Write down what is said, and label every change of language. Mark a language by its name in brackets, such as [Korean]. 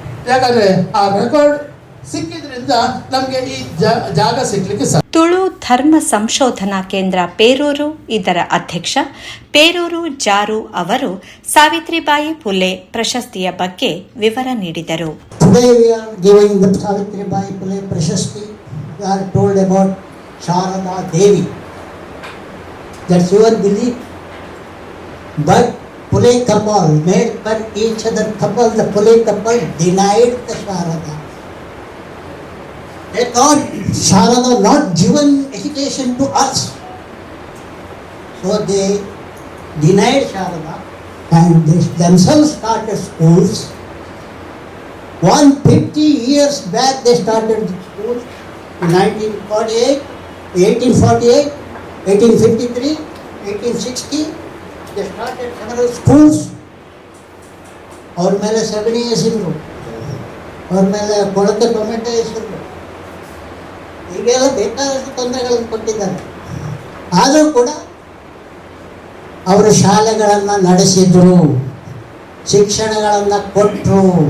[Kannada] ಯಾಕಂದರೆ ಆ ರೆಕಾರ್ಡ್ ಸಿಕ್ಕಿದ್ರಿಂದ ನಮಗೆ ಈ ಜಾಗ ಸಿಗ್ಲಿಕ್ಕೆ ಸಾಧ್ಯ. ತುಳು ಧರ್ಮ ಸಂಶೋಧನಾ ಕೇಂದ್ರ ಪೇರೂರು ಇದರ ಅಧ್ಯಕ್ಷ ಪೇರೂರು ಜಾರು ಅವರು ಸಾವಿತ್ರಿಬಾಯಿ ಫುಲೆ ಪ್ರಶಸ್ತಿಯ ಬಗ್ಗೆ ವಿವರ ನೀಡಿದರು. [English] Today we are giving the Savitribai Phule Prashasti. We are told about Sharada Devi. That's your belief. But Phule couple made for each other couple. The Phule couple denied the Sharada. They thought Sharada not given education to us. So they denied Sharada and they themselves started schools. 150 years back they started the schools. In 1948, 1848, 1853, 1860 they started several schools. [Kannada] ಅವ್ರ ಮೇಲೆ ಸಗಣಿ ಎಸಿದ್ರು, ಅವ್ರ ಮೇಲೆ ಕೊಳತೆ tomato ಎಸಿದ್ರು, ಹೀಗೆಲ್ಲ ಬೇಕಾದಷ್ಟು ತೊಂದರೆಗಳನ್ನು ಕೊಟ್ಟಿದ್ದಾರೆ. ಆದರೂ ಕೂಡ ಅವರು ಶಾಲೆಗಳನ್ನು ನಡೆಸಿದ್ರು, ಶಿಕ್ಷಣಗಳನ್ನು ಕೊಟ್ಟರು.